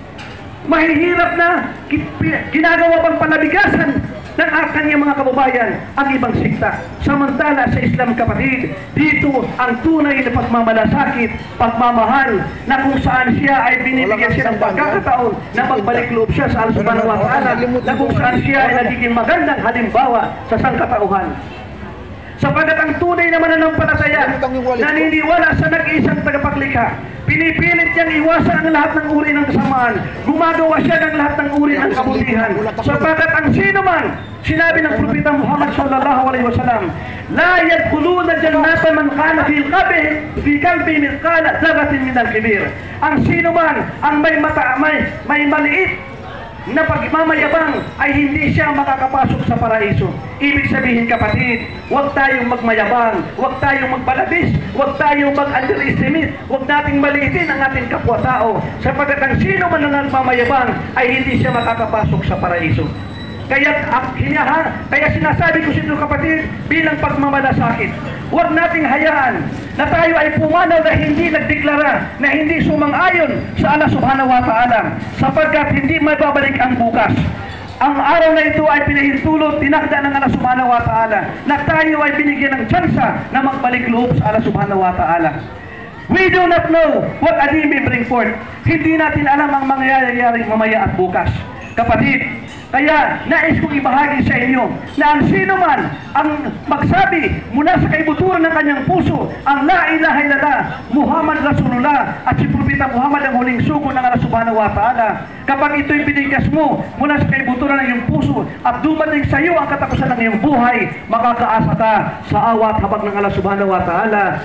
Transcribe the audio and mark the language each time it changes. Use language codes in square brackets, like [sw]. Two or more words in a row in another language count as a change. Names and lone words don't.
[tl] Mahihirap na ginagawa pang palabigasan ng kanyang mga kababayan ang ibang sikta. Samantala sa Islam, kapatid, dito ang tunay na pagmamalasakit, pagmamahal, na kung saan siya ay binibigyan siya ng pagkakataon na magbalik loob siya sa [ar] الله سبحانه وتعالى, [tl] na kung saan siya ay nagiging magandang halimbawa sa sangkatauhan. Sapagkat ang tunay na mananampalataya, naniniwala sa nag-iisang tagapaglikha, pinipilit niyang iwasan ang lahat ng uri ng kasamaan, gumagawa siya ng lahat ng uri ng kabutihan. Sapagkat ang sino man, sinabi ng Propeta Muhammad [ar] صلى الله عليه وسلم, لا يدخلون الجنة من كان في قلبه مثقال ذرة من الكبر. [tl] Ang sino man ang may maliit na pagmamayabang ay hindi siya makakapasok sa paraiso. Ibig sabihin, kapatid, huwag tayong magmayabang, huwag tayong magbalabis, huwag tayong mag-underestimate, huwag nating maliitin ang ating kapwa-tao, sapagkat ang sino man na nagmamayabang ay hindi siya makakapasok sa paraiso. Kaya sinasabi ko sa inyo, kapatid, bilang pagmamalasakit, huwag nating hayaan na tayo ay pumanaw na hindi nagdeklara, na hindi sumang-ayon sa [ar] الله سبحانه وتعالى, [tl] sapagkat hindi mababalik ang bukas. Ang araw na ito ay pinahintulot, tinakda ng [ar] الله سبحانه وتعالى, [tl] na tayo ay binigyan ng tsansa na magbalik loob sa [ar] الله سبحانه وتعالى. [en] We do not know what a day may bring forth. [tl] Hindi natin alam ang mangyayari mamaya at bukas. Kapatid, kaya nais kong ibahagi sa inyo na ang sino man ang magsabi mula sa kaibuturan ng kanyang puso ang [ar] لا إله إلا الله محمد رسول الله [tl] at si Propeta Muhammad ang huling sugo ng [ar] الله سبحانه وتعالى, [tl] kapag ito'y binigas mo mula sa kaibuturan ng iyong puso at dumating sa iyo ang katapusan ng iyong buhay, makakaasa ka sa awa at habag ng [ar] الله سبحانه وتعالى.